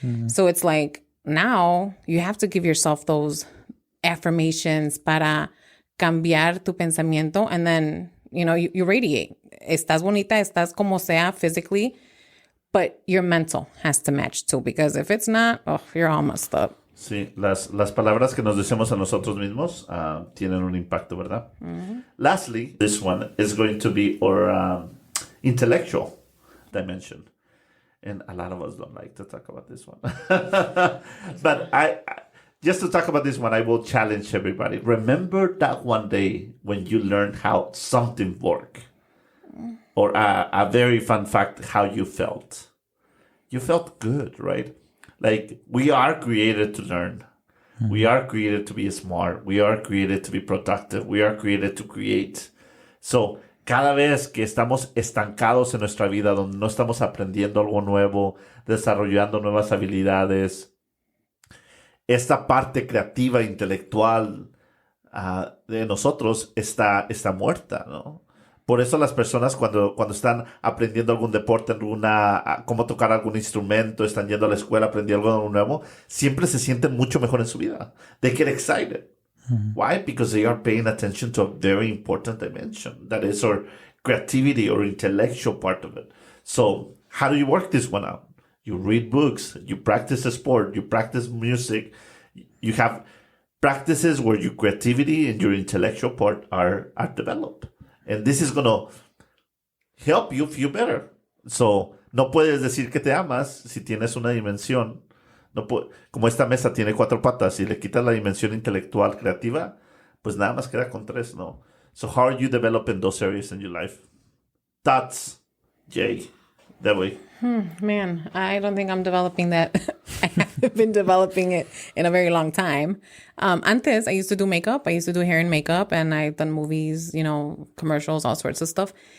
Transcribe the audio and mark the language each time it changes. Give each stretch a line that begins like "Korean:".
English: So it's like, now you have to give yourself those affirmations
Spanish: para cambiar tu pensamiento,
English: and then, you radiate.
Spanish: Estás bonita, estás como sea
English: physically, but your mental has to match too, because if it's not, you're all messed up.
Spanish: Sí, las palabras que nos decimos a nosotros mismos tienen un impacto, ¿verdad?
English: Lastly, this one is going to be our intellectual dimension. And a lot of us don't like to talk about this one. But just to talk about this one, I will challenge everybody. Remember that one day when you learned how something worked? Or a very fun fact, how you felt. You felt good, right? Like, we are created to learn. We are created to be smart. We are created to be productive. We are created to create.
Spanish: So, cada vez que estamos estancados en nuestra vida, donde no estamos aprendiendo algo nuevo, desarrollando nuevas habilidades, esta parte creativa, intelectual de nosotros está muerta, ¿no? Por eso las personas cuando están aprendiendo algún deporte, cómo tocar algún instrumento, están yendo a la escuela, aprendiendo algo nuevo, siempre se sienten mucho mejor en su vida.
English: They get excited. Why? Because they are paying attention to a very important dimension. That is our creativity or intellectual part of it. So how do you work this one out? You read books, you practice a sport, you practice music, you have practices where your creativity and your intellectual part are developed. And this is going to help you feel better.
Spanish: So, no puedes decir que te amas si tienes una dimensión. Como esta mesa tiene 4 patas y le quitas la dimensión intelectual creativa, pues nada más queda con 3, ¿no?
English: So how are you developing those areas in your life? Thoughts, Jay, Deborah. Man, I don't think I'm developing that. I haven't been developing it in a very long time. Antes, I used to do makeup. I used to do hair and makeup, and I've done movies, commercials, all sorts of stuff.